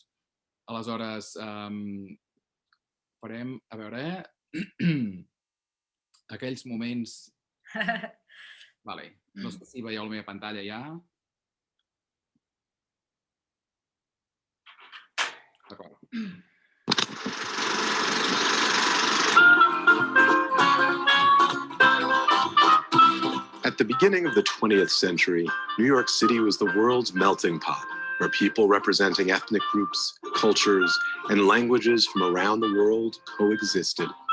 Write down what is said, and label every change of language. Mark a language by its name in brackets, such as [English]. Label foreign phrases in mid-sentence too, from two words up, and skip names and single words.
[Catalan] Aleshores, farem, a veure, aquells moments... Vale, no sé si veieu la meva pantalla ja. D'acord. [English] At the beginning of the 20th century, New York City was the world's melting pot, where people representing ethnic groups, cultures, and languages from around the world coexisted.